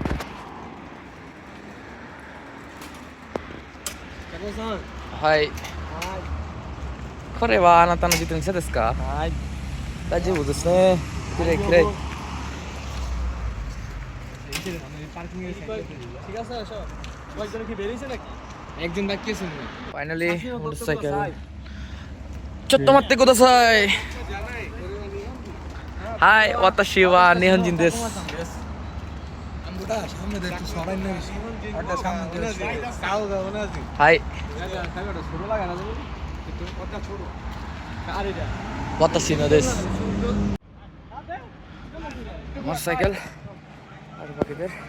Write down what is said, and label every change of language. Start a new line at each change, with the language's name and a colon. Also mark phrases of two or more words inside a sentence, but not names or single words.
Japanese: はいこれはあなたの自転車ですかはい大丈夫ですねきれいきれい
English: finally motorcycle
Japanese: ちょっと待ってくださいはい私は日本人ですはい私のです
Bangla: মোটরসাইকেল আর বাকিদের